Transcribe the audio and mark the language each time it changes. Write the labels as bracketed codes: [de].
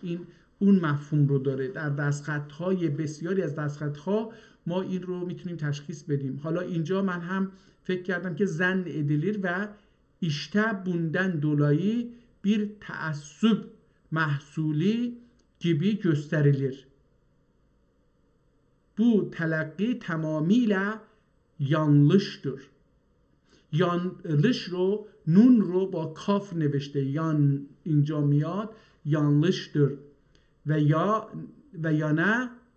[fa] این اون مفهوم رو داره. در دستخط‌های بسیاری از دستخط‌ها ما این رو میتونیم تشخیص بدیم. حالا اینجا من هم فکر کردم که [tr] زن edilir و işte bundan dolayı bir taassup mahsuli gibi gösterilir. Bu telakki tamamıyla yanlıştır. [fa] yanlış رو نون رو با کاف نوشته، اینجا میاد yanlıştır و یا نه.